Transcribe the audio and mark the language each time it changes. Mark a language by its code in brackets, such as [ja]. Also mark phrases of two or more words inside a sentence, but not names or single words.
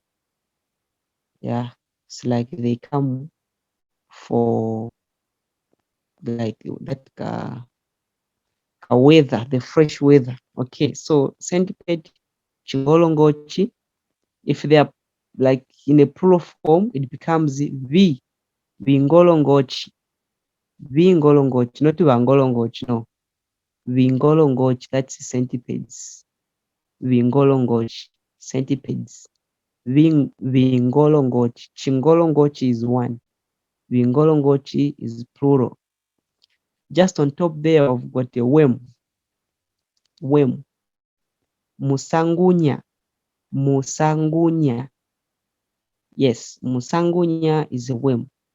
[en] Yeah, it's like they come for like that weather, the fresh weather. Okay, so centipede, chingolongochi. If they are like in a plural form, it becomes vingolongochi. Vingolongochi, not vangolongochi, no. Vingolongochi, that's centipedes. Vingolongochi, centipedes. Vingolongochi. Chingolongochi is one. Vingolongochi is plural. Just on top there, I've got a worm. Worm. Musangunya. Musangunya. Yes, musangunya is a worm.